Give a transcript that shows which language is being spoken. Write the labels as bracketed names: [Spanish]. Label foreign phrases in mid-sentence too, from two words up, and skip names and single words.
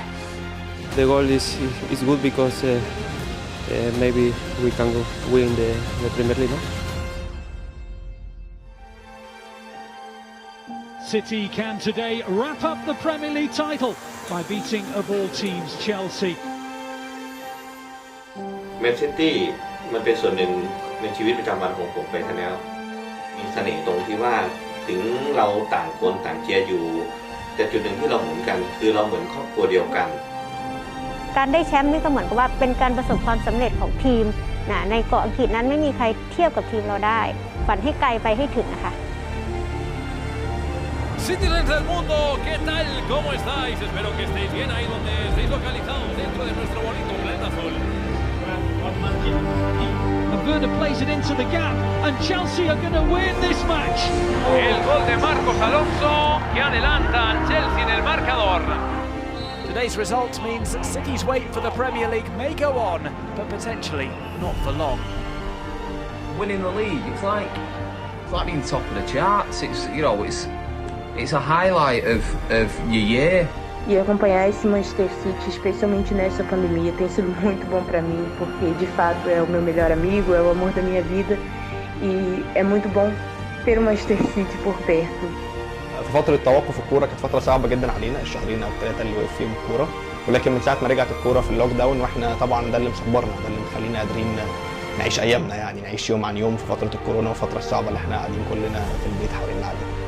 [English] The goal is good because maybe we can go win the Premier League. No? City can today wrap up the Premier League title by beating, of all teams, Chelsea. [Thai] Man City มันเป็นส่วนหนึ่งในชีวิตประจำวันของผมไปแล้วมีเสน่ห์ตรงที่ว่าถึงเราต่างคนต่างเชียร์อยู่แต่จุดหนึ่งที่เราเหมือนกันคือเราเหมือนครอบครัวเดียวกัน การได้แชมป์นี่ก็เหมือนกับว่าเป็นการประสบความสำเร็จของทีมในเกาะอังกฤษนั้นไม่มีใครเทียบกับทีมเราได้ฝันให้ไกลไปให้ถึงนะคะ [Spanish] Citizens del mundo, ¿qué tal? ¿Cómo estáis? Espero que estéis bien ahí donde estéis localizados dentro de nuestro bonito planeta azul. [English] And Werner plays it into the gap, and Chelsea are going to win this match. [Spanish] El gol de Marcos Alonso que adelanta al Chelsea en el marcador. [English] Today's result means City's wait for the Premier League may go on, but potentially not for long. Winning the league, it's like being top of the charts. It's a highlight of your year. [Portuguese] E acompanhar esse Manchester City, especialmente nessa pandemia, tem sido muito bom para mim, porque de fato é o meu melhor amigo, é o amor da minha vida e é muito bom ter o Manchester City por perto. [Arabic] في فترة توقف الكورة كانت فترة صعبة جدا علينا، الشهرين أو ال3 اللي وقف فيهم الكورة، ولكن من ساعة ما رجعت الكورة في [English] the lock down [Arabic] واحنا طبعا ده اللي مصبرنا، ده اللي مخلينا قادرين نعيش أيامنا، يعني نعيش يوم عن يوم في فترة الكورونا والفترة الصعبة اللي احنا قاعدين كلنا في البيت حوالين عليها.